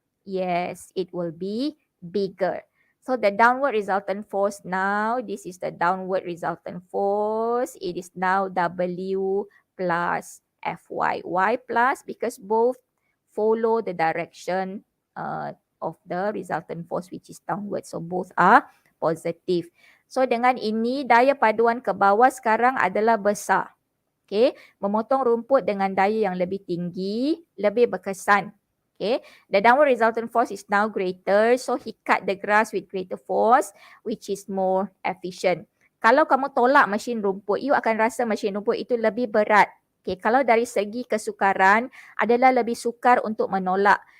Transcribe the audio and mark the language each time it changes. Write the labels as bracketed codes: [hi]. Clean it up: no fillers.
[en] Yes, it will be bigger. So the downward resultant force now, this is the downward resultant force. It is now W plus Fy. Why plus? Because both follow the direction of the resultant force which is downward. So both are positive. [ms] So dengan ini daya paduan ke bawah sekarang adalah besar. Okay, memotong rumput dengan daya yang lebih tinggi, lebih berkesan. [en] Okay, the downward resultant force is now greater, so he cut the grass with greater force, which is more efficient. [ms] Kalau kamu tolak mesin rumput, you akan rasa mesin rumput itu lebih berat. Okay, kalau dari segi kesukaran adalah lebih sukar untuk menolak.